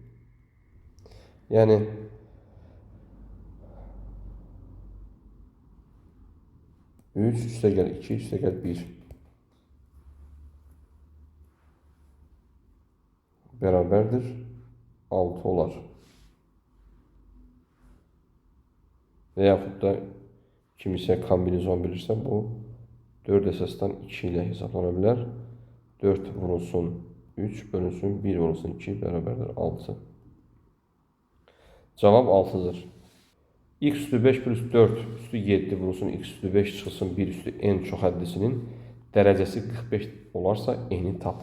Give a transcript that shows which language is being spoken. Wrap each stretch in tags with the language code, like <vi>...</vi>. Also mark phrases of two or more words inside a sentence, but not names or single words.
<tr>Yani 3 üste gel 2 üste gel 1 beraberdir 6 olar. Veyahut da kimisi kombinizon bilirse bu 4 əsasdan 2 ile hesaplanabilir. 4 vurulsun 3 bölünsün 1 vurulsun 2 beraberdir 6. Cevap 6'dır.</tr> <az>X üstü 5 plus 4 üstü 7 vurulsun x üstü 5 çıxılsın 1 üstü n çoxhəddisinin dərəcəsi 45 olarsa n'i tapın.</az>